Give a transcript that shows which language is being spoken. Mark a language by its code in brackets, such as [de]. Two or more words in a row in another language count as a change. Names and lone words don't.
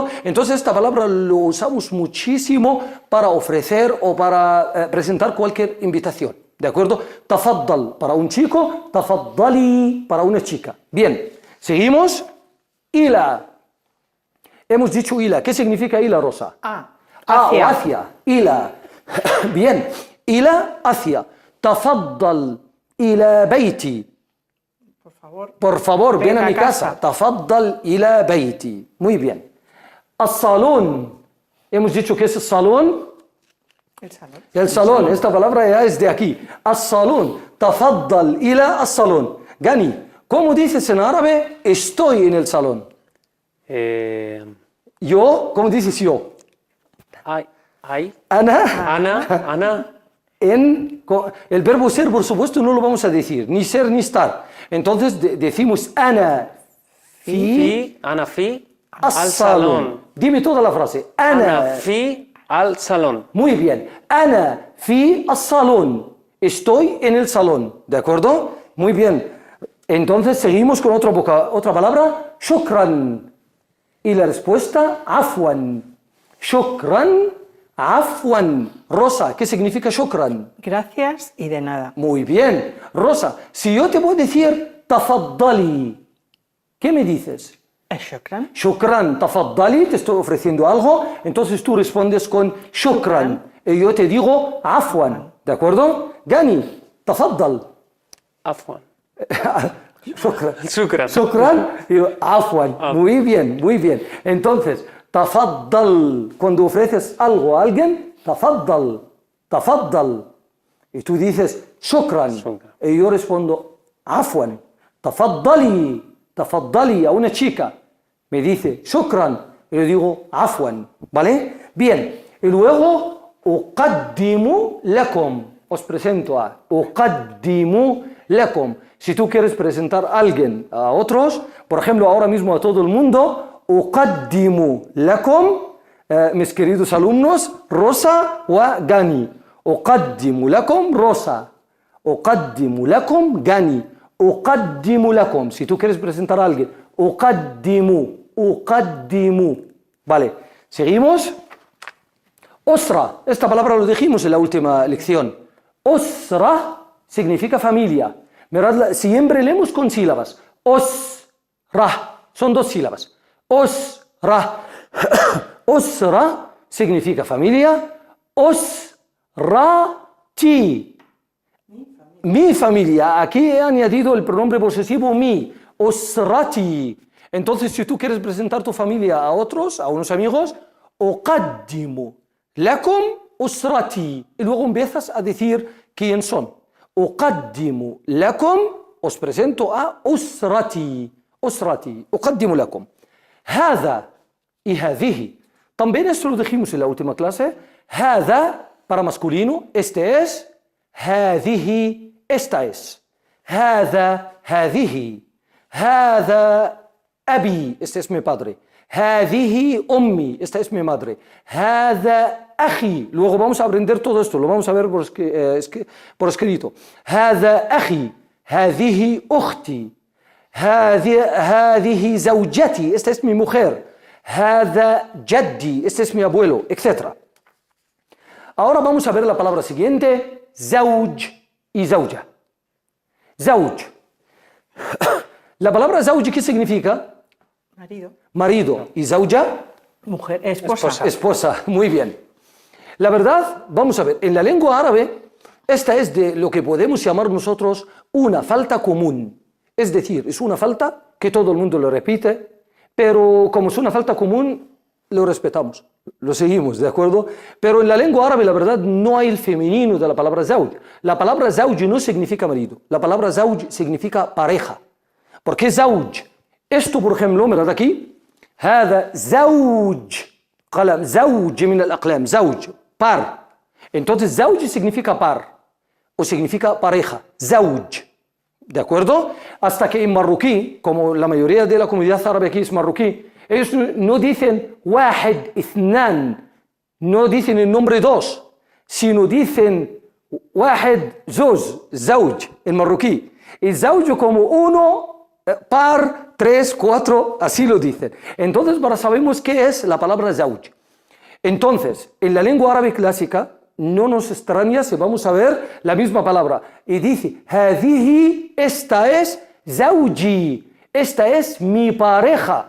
[es] Entonces esta palabra lo usamos muchísimo para ofrecer o para presentar cualquier invitación. ¿De acuerdo? Tafaddal para un chico, tafaddali para una chica. Bien, seguimos. Ila. Hemos dicho ila. ¿Qué significa ila, Rosa? Hacia. O hacia. Ila. Bien. Ila, hacia. [ar] تفضل إلى بيتي. [es] Por favor. Por favor, ven Ven a a mi casa. casa. [ar] تفضل إلى بيتي. [es] Muy bien. As-salón. Hemos dicho que es el salón. El salón. El salón, esta palabra ya es de aquí. [ar] الصالون، تفضل إلى الصالون. [es] Gani, ¿cómo dices en árabe estoy en el salón? Yo, ¿cómo dices yo? Ay. Ana, Ana. el verbo ser, por supuesto, no lo vamos a decir, ni ser ni estar. Entonces decimos [ar] أنا في أنا في ال [es] as-salón. salón. Dime toda la frase. [ar] أنا في الصالون. [es] Muy bien. [ar] أنا في الصالون. [es] Estoy en el salón. ¿De acuerdo? Muy bien. Entonces seguimos con otra palabra. Shukran. Y la respuesta, afwan. Shukran, afwan. Rosa, ¿qué significa shukran? Gracias y de nada. Muy bien. Rosa, si yo te voy a decir tafaddali, ¿qué me dices? Shukran. [ar] شكرا، تفضلي, [es] te estoy ofreciendo algo, entonces tú respondes con shukran. Y yo te digo afwan, ¿de acuerdo? Gani, tafaddal. Afwan. Shukran. Shukran. Shukran y afwan. Muy bien, muy bien. Entonces, tafaddal, cuando ofreces algo a alguien, [ar] تفضل، تفضل. [es] Y tú dices shukran. Shukran. Y yo respondo [ar] عفوا، تفضلي. [es] Tafaddali a una chica, me dice shukran, y le digo afwan, ¿vale? Bien, y luego [ar] أقدم لكم, [es] os presento a [ar] أقدم لكم. [es] Si tú quieres presentar a alguien a otros, por ejemplo, ahora mismo a todo el mundo, [ar] أقدم لكم, [es] mis queridos alumnos, Rosa wa Gani. [ar] أقدم لكم Rosa، أقدم لكم Gani. أقدم لكم. [es] Si tú quieres presentar a alguien, uqaddimu. Vale, seguimos. Osra, esta palabra lo dijimos en la última lección. Osra significa familia. Mirad, siempre leemos con sílabas. Osra, son dos sílabas. Osra. Osra significa familia. Osrati. Mi familia, aquí he añadido el pronombre posesivo mi, osrati. Entonces, si tú quieres presentar tu familia a otros, a unos amigos, [ar] أقدم لكم أسرتي. [es] Y luego empiezas a decir quién son. [ar] أقدم لكم, [es] os presento a usrati. [ar] أسرتي أقدم لكم هذا y هذه. [es] También esto lo dijimos en la última clase. هذا para masculino, este es. هذه, esta es. [ar] هذا, هذه. هذا أبي, [es] este es mi padre. [ar] هذه أمي, [es] esta es mi madre. [ar] هذا أخي, [es] luego vamos a aprender todo esto, lo vamos a ver por escrito. [ar] هذا أخي, هذه أختي, هذه زوجتي, [es] esta es mi mujer. [ar] هذا جدي, [es] este es mi abuelo, etc. Ahora vamos a ver la palabra siguiente, [ar] زوج y زوجة. [es] زوج. La palabra زوج, ¿qué significa? Marido. Marido. ¿Y زوجة? Mujer, esposa. Esposa, muy bien. La verdad, vamos a ver, en la lengua árabe, esta es de lo que podemos llamar nosotros una falta común. Es decir, es una falta que todo el mundo lo repite, pero como es una falta común, lo respetamos, lo seguimos, ¿de acuerdo? Pero en la lengua árabe, la verdad, no hay el femenino de la palabra zawj. La palabra zawj no significa marido, la palabra zawj significa pareja. ¿Por qué zawj? Esto, por ejemplo, mirad aquí, [ar] هذا زوج قلم, زوج من الأقلام, زوج, [es] par. Entonces, zawj significa par, o significa pareja, zawj. ¿De acuerdo? Hasta que en marroquí, como la mayoría de la comunidad árabe aquí es marroquí, ellos no dicen [ar] واحد اثنان, [es] no dicen el nombre dos, sino dicen [ar] واحد زوج, زوج, [es] en marroquí. Y زوج como uno, par, tres, cuatro, así lo dicen. Entonces, ahora sabemos qué es la palabra زوج. Entonces, en la lengua árabe clásica, no nos extraña si vamos a ver la misma palabra. Y dice, هذه, esta es زوجي, esta es mi pareja.